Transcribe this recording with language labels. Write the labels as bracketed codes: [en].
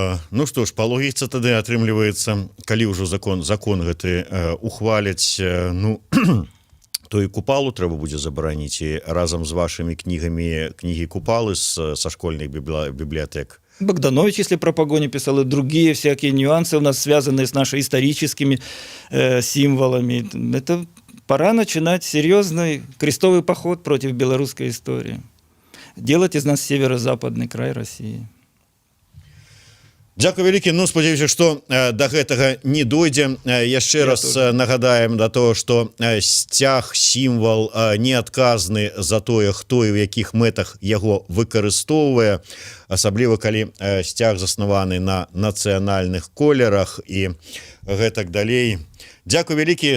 [be] Ну што ж, па логіцы тады атрымліваецца, калі ўжо закон гэты ухваляць, ну, то і купалу трэба будзе забараніць, і разам з вашымі кнігамі кнігі купалы са школьных бібліятэк. [ru] Богданович, если про погони писал, и другие всякие нюансы у нас, связанные с нашими историческими символами. Это пора начинать серьезный крестовый поход против белорусской истории. Делать из нас северо-западный край России. [be] Дзякуй вялікі. Ну, спадзяюся, што да гэтага не дойдзе. Яшчэ раз нагадаем да того, што сцяг, сімвал неадказны за тое, хто і ў якіх мэтах яго выкарыстоўвае, асабліва калі сцяг заснаваны на нацыянальных колерах і гэтак далей. Дзякуй вялікі.